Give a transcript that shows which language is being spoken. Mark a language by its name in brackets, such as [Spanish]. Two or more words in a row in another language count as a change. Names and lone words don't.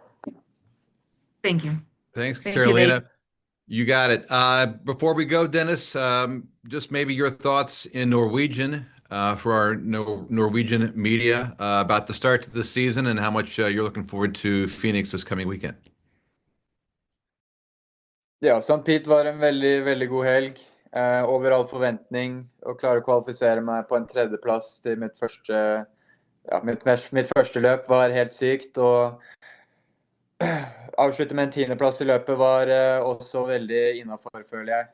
[English] Thank you. Thanks, Thank you, Carolina. Dave. You got it. Before we go, Dennis, just maybe your thoughts in Norwegian for our Norwegian media about the start to the season and how much you're looking forward to Phoenix this coming weekend. [Norwegian] Ja, St. Pete var en veldig, veldig god helg. Over all forventning. Å klare å kvalifisere meg på en tredjeplass til mitt første løp var helt sykt. Og avslutte med en tiendeplass i løpet var også veldig innafor, føler jeg.